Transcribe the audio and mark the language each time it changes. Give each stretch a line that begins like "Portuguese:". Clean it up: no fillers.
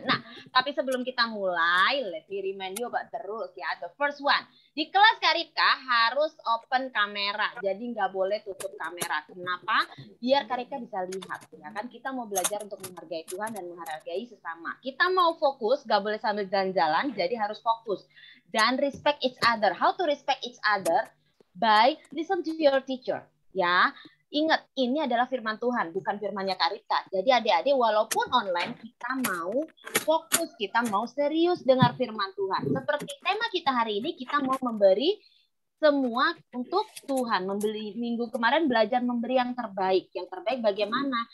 Indonesian: Nah, tapi sebelum kita mulai,
English: let me remind you about the rules ya. The first one,
Indonesian: di kelas Karipka harus open kamera. Jadi nggak boleh tutup kamera. Kenapa? Biar Karipka bisa lihat. Ya kan, kita mau belajar untuk menghargai Tuhan dan menghargai sesama. Kita mau fokus, nggak boleh sambil jalan-jalan. Jadi harus fokus. Dan
English: respect each other. How to respect each other? By listen to your teacher.
Indonesian: Ya. Ingat, ini adalah firman Tuhan, bukan firmannya Karipka. Jadi adik-adik, walaupun online, kita mau fokus, kita mau serius dengar firman Tuhan. Seperti tema kita hari ini, kita mau memberi semua untuk Tuhan. Minggu kemarin belajar memberi yang terbaik. Yang terbaik bagaimana?